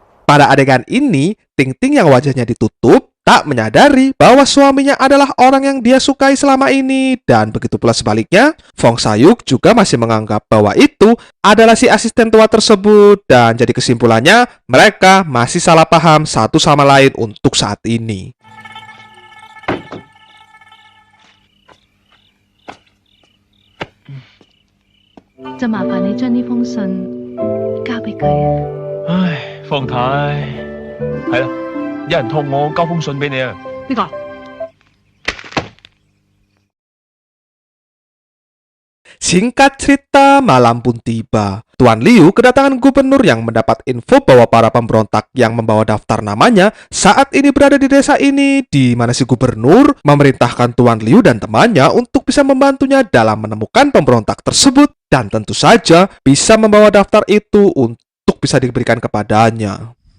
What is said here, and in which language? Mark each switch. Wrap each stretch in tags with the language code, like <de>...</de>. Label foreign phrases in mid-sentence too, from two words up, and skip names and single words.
<id>Pada adegan ini, Ting Ting yang wajahnya ditutup tak menyadari bahwa suaminya adalah orang yang dia sukai selama ini, dan begitu pula sebaliknya, Fong Sayuk juga masih menganggap bahwa itu adalah si asisten tua tersebut, dan jadi kesimpulannya mereka masih salah paham satu sama lain untuk saat ini.</id> <yue>就麻煩你將呢封信交俾佢啊。唉，方太，係啦，有人託我交封信俾你啊。邊個？</yue> <id>Singkat cerita, malam pun tiba. Tuan Liu kedatangan gubernur yang mendapat info bahwa para pemberontak yang membawa daftar namanya saat ini berada di desa ini, di mana si gubernur memerintahkan Tuan Liu dan temannya untuk bisa membantunya dalam menemukan pemberontak tersebut, dan tentu saja bisa membawa daftar itu untuk bisa diberikan kepadanya.</id>